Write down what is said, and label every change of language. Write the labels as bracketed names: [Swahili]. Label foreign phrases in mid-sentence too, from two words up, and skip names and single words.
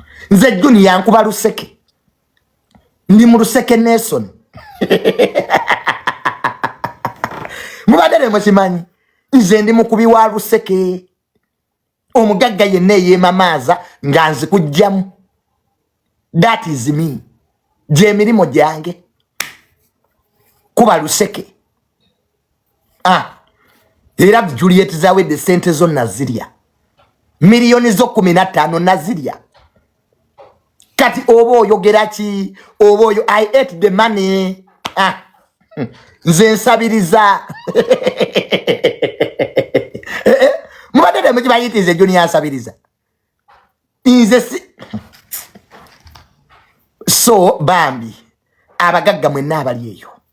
[Ganda] Nze June yankuba luseke. Ndi mu luseke Nelson. Mubadde ne mukimanyi. Nze ndi mukubi wa luseke. Omugagga yenna eyeemamaaza nga nzikuggyamu. [English] That is me. [Ganda] Gye mirimo gyange. Kuba luseke. Ah. Era Juliet Zawedde ssente zo nazirya. Miliyoni zo kumi na ttaano nazirya. Kati oba oyogera ki? Oba oyo, [English] I ate the money. Ah. [Ganda] Nze nsabiriza. Eh, eh. Mubadde ne mukimanyi nti nze Junior nsabiriza. Nze si-, so, bambi, abagagga mwenna abali eyo.